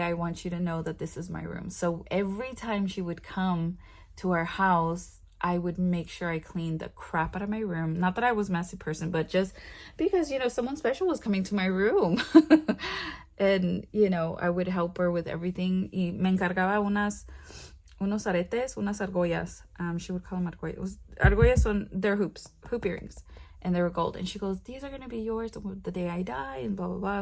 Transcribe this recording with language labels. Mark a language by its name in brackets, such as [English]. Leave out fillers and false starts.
[English] I want you to know that this is my room. So every time she would come to our house, I would make sure I cleaned the crap out of my room. Not that I was a messy person, but just because, you know, someone special was coming to my room. And, you know, I would help her with everything. [Spanish] Y me encargaba unos aretes, unas argollas. [English] She would call them argollas. [Spanish] Argollas son [English] their hoop earrings. And they were gold. And she goes, these are going to be yours the day I die, and blah, blah, blah.